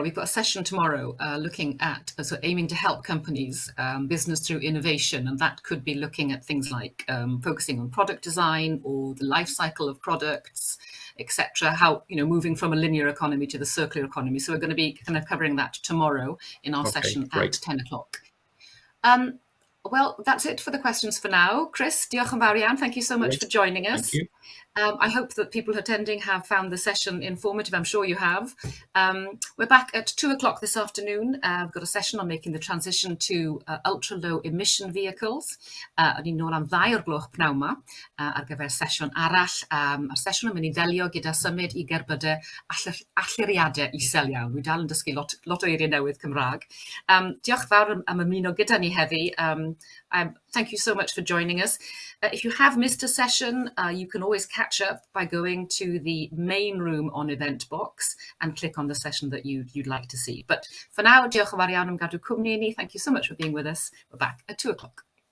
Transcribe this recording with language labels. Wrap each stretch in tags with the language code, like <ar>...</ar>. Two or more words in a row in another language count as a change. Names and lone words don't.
<en>We've got a session tomorrow looking at, aiming to help companies business through innovation, and that could be looking at things like focusing on product design or the life cycle of products, etc. How, moving from a linear economy to the circular economy. So we're going to be kind of covering that tomorrow in our session great. at 10 o'clock. Well, that's it for the questions for now.</en> <cy>Chris, diolch yn fawr iawn.</cy> <en>Thank you so much for joining us. Thank you. I hope that people attending have found the session informative. I'm sure you have. We're back at 2 o'clock this afternoon. We've got a session on making the transition to ultra-low emission vehicles.</en> <cy>O'n i'n nôl am 2 o'r gloch pnawn 'ma ar gyfer sesiwn arall. A'r sesiwn yn mynd i ddelio gyda symud i gerbydau allyriadau isel iawn. Dwi dal yn dysgu lot o eiriau newydd Cymraeg. Diolch fawr am ymuno gyda ni heddi.</cy> <en>Thank you so much for joining us. If you have missed a session, you can always catch up by going to the main room on Eventbox and click on the session that you'd like to see. But for now,</en> <cy>diolch yn fawr iawn am gadw cwmni i ni.</cy> <en>Thank you so much for being with us. We're back at 2 o'clock.</en>